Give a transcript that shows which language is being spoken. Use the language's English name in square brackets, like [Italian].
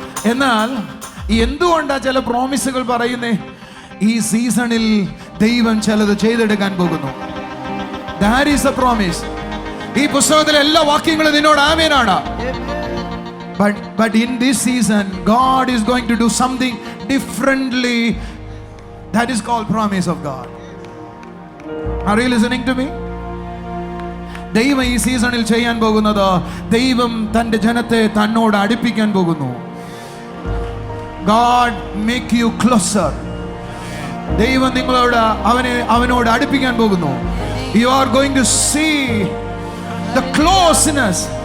[Malayalam] എന്നാൽ എന്തുകൊണ്ടാ ചില പ്രോമിസുകൾ പറയുന്നേ? ഈ സീസണിൽ ദൈവം ചിലത് ചെയ്തെടുക്കാൻ പോകുന്നു. [English] That is a promise. [Malayalam] ഈ പുസ്തകത്തിലെ എല്ലാ വാക്യങ്ങളും നിന്നോട് ആമേനാണ്. [English] But in this season, God is going to do something differently. That is called promise of God. Are you listening to me? [Malayalam] ദൈവം ഈ സീസണിൽ ചെയ്യാൻ പോകുന്നത്, ദൈവം തൻ്റെ ജനത്തെ തന്നോട് അടുപ്പിക്കാൻ പോകുന്നു. [English] God make you closer. [Malayalam] ദൈവം നിങ്ങളോട് അവനോട് അടുപ്പിക്കാൻ പോകുന്നു. [English] You are going to see the closeness.